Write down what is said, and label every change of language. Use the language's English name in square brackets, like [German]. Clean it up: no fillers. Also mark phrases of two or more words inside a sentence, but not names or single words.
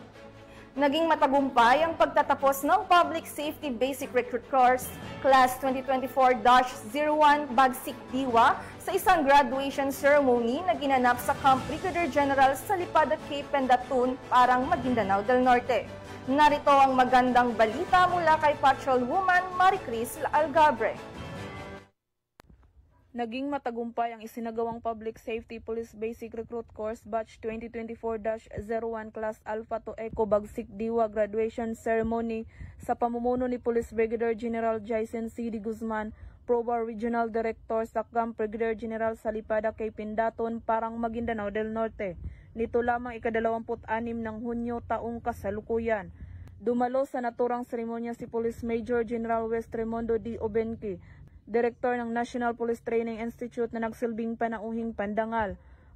[Filipino] Naging matagumpay ang pagtatapos ng Public Safety Basic Recruit Course Class 2024-01 Bagsik Diwa sa isang [English] graduation ceremony [Filipino] na ginanap sa Camp Brigadier General Sallipada K. Pendatun, Parang, Maguindanao del Norte. Narito ang magandang balita mula kay Patrolwoman Maricris Algabre. Naging matagumpay ang isinagawang Public Safety Police Basic Recruit Course Batch 2024-01 Class Alpha to Echo Bagsik Diwa Graduation Ceremony sa pamumuno ni Police Brigadier General Jason C. D. Guzman, PROBAR [English] Regional Director [Filipino] sa Camp Brigadier General Sallipada K. Pendatun, Parang, Maguindanao del Norte. Nito lamang ika-26 ng Hunyo taong kasalukuyan. Dumalo sa naturang seremonya si Police Major General West Raimundo D. Obenque, Direktor ng National Police Training Institute na nagsilbing panauhing pandangal.